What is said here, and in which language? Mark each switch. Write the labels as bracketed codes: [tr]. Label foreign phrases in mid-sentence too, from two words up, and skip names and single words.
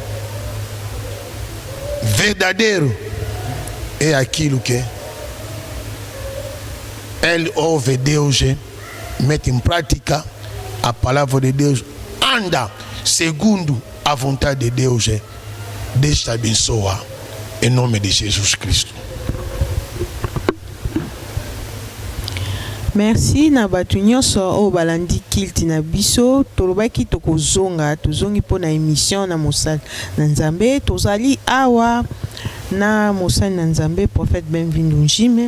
[pt] Verdadeiro é aquilo que ele ouve Deus, mete em prática a palavra de Deus, anda segundo a vontade de Deus. Deus te abençoe em nome de Jesus Cristo. [ln] Merci na batu nyonso o balandi kilti na biso tolobaki tokozonga tozongi po na émission na mosala na Nzambe tozali awa na mosala na Nzambe prophète Benvindu Njime.